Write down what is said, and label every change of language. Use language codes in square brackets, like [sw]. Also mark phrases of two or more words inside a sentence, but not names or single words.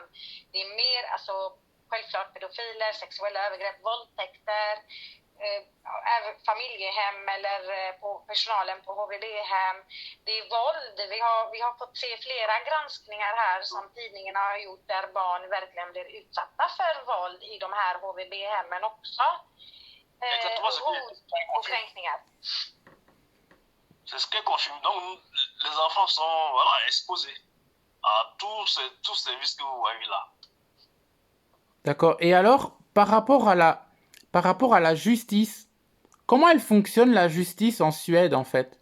[sv] Det är mer, alltså självklart pedofiler, sexuella övergrepp, våldtäkter, även familjehem eller på personalen på HVB-hem. Det är våld. Vi har fått se flera granskningar här som tidningarna har gjort där barn verkligen blir utsatta för våld i de här HVB-hemmen också. Och kränkningar. [fr] C'est ce qu'elle confirme. Donc, les enfants sont exposés à tous ces vices que vous voyez là. D'accord. Et alors, par rapport à la justice, comment elle fonctionne la justice en Suède en fait?